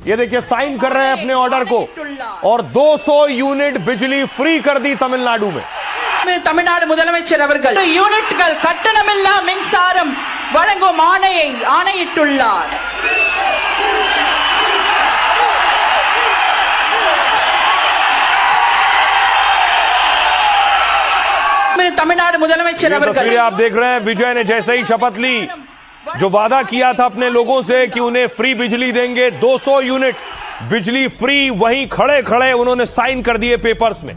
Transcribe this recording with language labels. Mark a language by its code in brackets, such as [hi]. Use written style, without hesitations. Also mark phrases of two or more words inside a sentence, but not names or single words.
[hi] ये देखिए, साइन कर रहे हैं अपने ऑर्डर को और 200 यूनिट बिजली फ्री कर दी तमिलनाडु में। [ta] தமிழ்நாடு முதலமைச்சர் அவர்கள் யூனிட்கள் கட்டணமில்லா மின்சாரம் வழங்கும் ஆணையை ஆணையிட்டுள்ளார்। तमिलनाडु मुदलमैच्छर [hi] तस्वीरें आप देख रहे हैं। विजय ने जैसे ही शपथ ली, जो वादा किया था अपने लोगों से कि उन्हें फ्री बिजली देंगे 200 यूनिट, बिजली फ्री वहीं खड़े खड़े उन्होंने साइन कर दिए पेपर्स में।